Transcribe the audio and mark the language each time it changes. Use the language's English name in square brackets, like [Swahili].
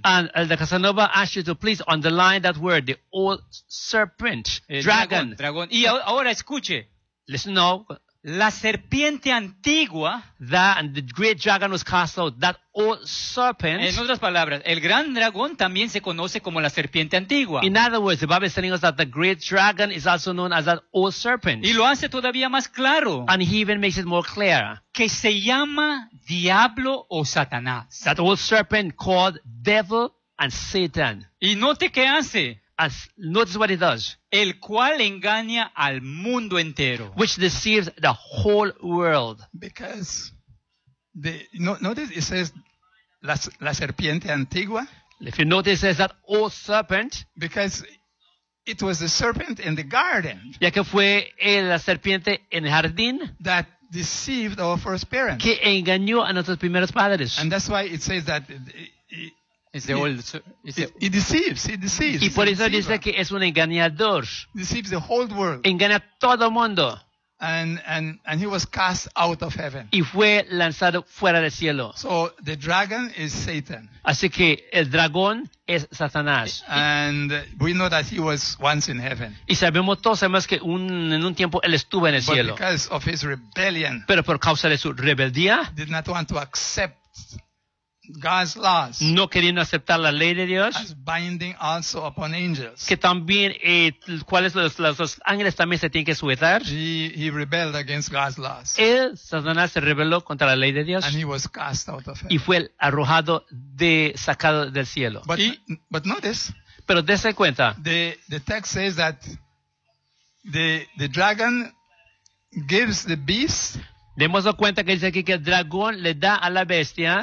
[English] And Elder Casanova asked you to please underline that word, the old serpent, dragon. [Spanish] Y ahora escuche. [English] Listen now. [Spanish] La serpiente antigua. [English] That and the great dragon was cast out. That old serpent. [Spanish] En otras palabras, el gran dragón también se conoce como la serpiente antigua. [English] In other words, the Bible is telling us that the great dragon is also known as that old serpent. [Spanish] Y lo hace todavía más claro. [English] And he even makes it more clear. [Spanish] Que se llama diablo o Satanás. [English] That old serpent called devil and Satan. [Spanish] Y note qué hace. [English] As, notice what it does. [Spanish] El cual engaña al mundo entero. [English] Which deceives the whole world. Because notice it says [Spanish] la serpiente antigua. [English] If you notice, it says that old serpent. Because it was the serpent in the garden. [Spanish] Ya que fue la serpiente en el jardín. [English] That deceived our first parents. [Spanish] Que engañó a nuestros primeros padres. [English] And that's why it says that. He deceives. [Spanish] Y por eso dice que es un engañador. [English] Deceives the whole world. [Spanish] Engaña todo mundo. [English] And he was cast out of heaven. [Spanish] Y fue lanzado fuera del cielo. [English] So the dragon is Satan. [Spanish] Así que el dragón es Satanás. [English] And we know that he was once in heaven. [Spanish] Y sabemos que en un tiempo él estuvo en el cielo. [English] But because of his rebellion. [Spanish] Pero por causa de su rebeldía. [English] Did not want to accept God's laws. [Spanish] No queriendo aceptar la ley de Dios. [English] As binding also upon angels. [Spanish] Que también cuáles los ángeles también se tienen que sujetar. [English] He rebelled against God's laws. [Spanish] Él, Satanás, se rebeló contra la ley de Dios. [English] And he was cast out of heaven. [Spanish] Y fue arrojado sacado del cielo. [English] But notice. [Spanish] Pero dése cuenta. [English] The text says that the dragon gives the beast. [Spanish] Demos cuenta que dice aquí que el dragón le da a la bestia